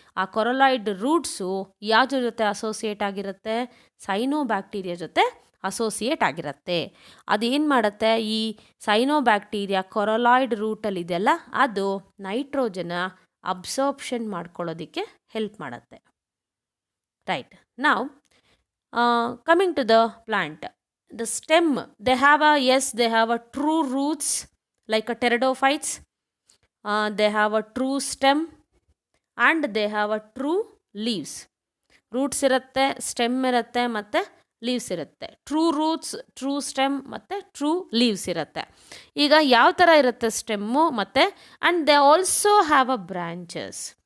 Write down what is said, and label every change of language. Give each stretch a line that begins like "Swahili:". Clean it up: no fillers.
Kannada: ಆ ಕೊರಲಾಯ್ಡ್ ರೂಟ್ಸು ಯಾವುದ್ರ ಜೊತೆ ಅಸೋಸಿಯೇಟ್ ಆಗಿರುತ್ತೆ, ಸೈನೋಬ್ಯಾಕ್ಟೀರಿಯಾ ಜೊತೆ ಅಸೋಸಿಯೇಟ್ ಆಗಿರುತ್ತೆ. ಅದೇನು ಮಾಡುತ್ತೆ, ಈ ಸೈನೋಬ್ಯಾಕ್ಟೀರಿಯಾ ಕೊರಲಾಯ್ಡ್ ರೂಟಲ್ಲಿ ಇದೆಯಲ್ಲ, ಅದು ನೈಟ್ರೋಜನ ಅಬ್ಸರ್ಪ್ಷನ್ ಮಾಡ್ಕೊಳ್ಳೋದಕ್ಕೆ ಹೆಲ್ಪ್ ಮಾಡುತ್ತೆ.
English: Right. Now coming to the plant, the stem, they have a true roots like a pteridophytes. They have a true stem and they have a true leaves.
Kannada: Roots irutte, stem irutte ಮತ್ತೆ leaves ಇರುತ್ತೆ. True roots, true stem ಮತ್ತು true leaves ಇರುತ್ತೆ. ಈಗ ಯಾವ ಥರ ಇರುತ್ತೆ stem ಮತ್ತು
English: And they also have a branches.